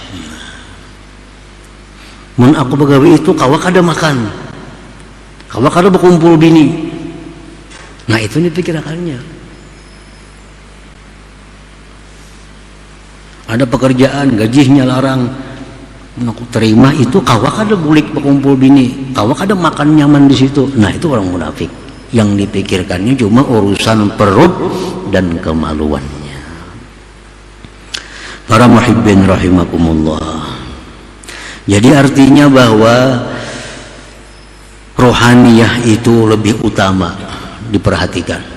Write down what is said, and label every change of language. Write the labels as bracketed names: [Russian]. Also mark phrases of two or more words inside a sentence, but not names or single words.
[Banjar] Mun aku begawe itu kawa kada makan, kawa kada berkumpul bini. [Indonesian] Nah, itu dipikirkannya. [Banjar] Ada pekerjaan gajinya larang, aku terima itu kawa kada bulik berkumpul bini, kawa kada makan nyaman di situ. [Indonesian] Nah, itu orang munafik. Yang dipikirkannya cuma urusan perut dan kemaluannya. Para [Arabic] muhibbin rahimakumullah. [Indonesian] Jadi artinya bahwa rohaniyah itu lebih utama diperhatikan.